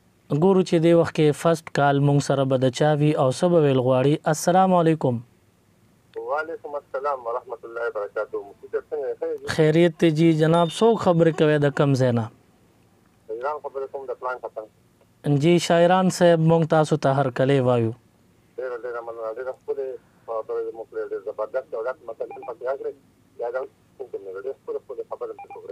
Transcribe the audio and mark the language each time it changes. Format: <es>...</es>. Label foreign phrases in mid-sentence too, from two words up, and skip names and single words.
<ps>ګورو چې دی وخت کې فرست کال مونږ سره به د چا وي او څه به ویل غواړي.</ps> <ar>السلام علیکم. وعلیکم السلام ورحمۃ اللہ وبرکاتہ.</ar> <ps>خیریت ته جی جناب څوک خبرې کوي د کم ځای نه؟ ایران خبرې کوم د پلان ختم. جی شاعران صاحب مونږ تاسو ته هر کلی وایو. ډېر ډېر مننه. ډېر ښکلې او ډېر زبردست او ډېر مطلب پکې راغلی. یا دا څنګه ډېر ښکلې خبره وکړه.</ps>